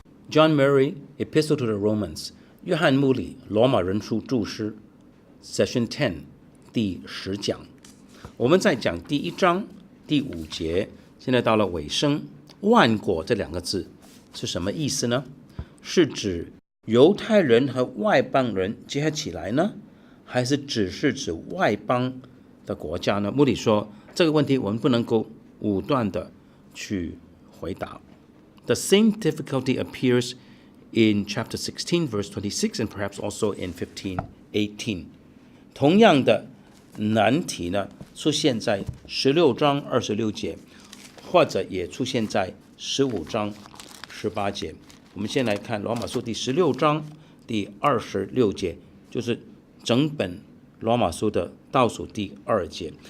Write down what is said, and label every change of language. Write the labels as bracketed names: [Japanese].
[Chinese] John Murray, Epistle to the Romans, 约翰慕理罗马人书注释 Session 10第10讲。我们在讲第1章第5节，现在到了尾声。万国这2个字是什么意思呢？是指犹太人和外邦人结合起来呢，还是只是指外邦的国家呢？穆里说这个问题我们不能够武断的去回答。 [English] The same difficulty appears in chapter 16, verse 26, and perhaps also in 15:18. [Chinese] 同样的难题呢，出现在16章26节，或者也出现在15章18节。我们先来看罗马书第16章第26节，就是整本罗马书的倒数第2节。